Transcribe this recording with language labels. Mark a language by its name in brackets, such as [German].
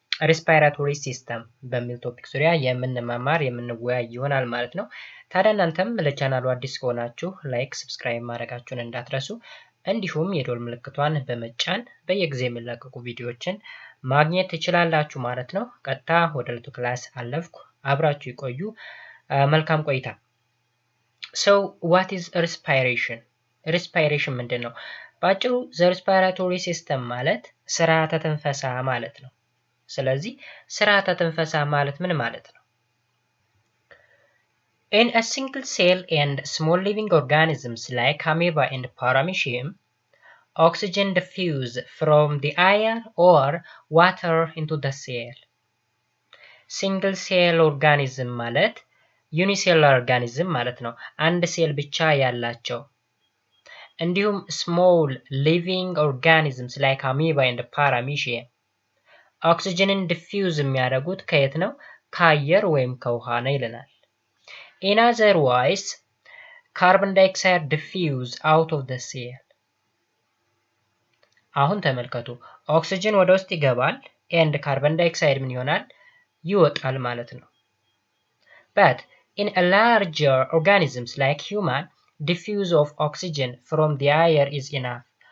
[Amharic] ሬስፓይራቶሪ ሲስተም በሚል ቶፒክ ዙሪያ የምንወያይ ይሆናል ማለት ነው። ታዲያ እናንተም ለቻናሉ አዲስ ከሆናችሁ ላይክ፣ ሰብስክራይብ ማድረጋችሁን እንዳትረሱ እንዲሁም የደወል ምልክቷን በመጫን በየጊዜው የሚለቀቁ ቪዲዮዎችን ማግኘት ትችላላችሁ ማለት ነው። ቀጥታ ወደ ዕለቱ ክላስ አለፍኩ። አብራችሁ ይቆዩ። መልካም ቆይታ። [English] So what is respiration? [Amharic] respiration ምንድን ነው? በአጭሩ [English] the respiratory system [Amharic] ማለት ስርዓተ ትንፈሳ ማለት ነው። ስለዚህ ስርዓተ ትንፈሳ ማለት ምን ማለት ነው? [English] In a single cell and small living organisms like amoeba and paramecium, oxygen diffuse from the air or water into the cell. Single cell organism [Amharic] ማለት ዩኒሴሉላር ኦርጋኒዝም ማለት ነው። አንድ ሴል ብቻ ያላቸው። እንዲሁም [English] small living organisms like amoeba and paramecium [Amharic] ኦክሲጅንን ዲፊውዝ የሚያደርጉት ከየት ነው? ከአየር ወይም ከውሃ ነው ይለናል። [English] In other words, carbon dioxide diffuse out of the cell. [Amharic] አሁን ተመልከቱ፣ ኦክሲጅን ወደ ውስጥ ይገባል [English] and carbon dioxide [Amharic] ምን ይሆናል? ይወጣል ማለት ነው። [English] But in a larger organisms like human, diffuse of oxygen from the air is enough.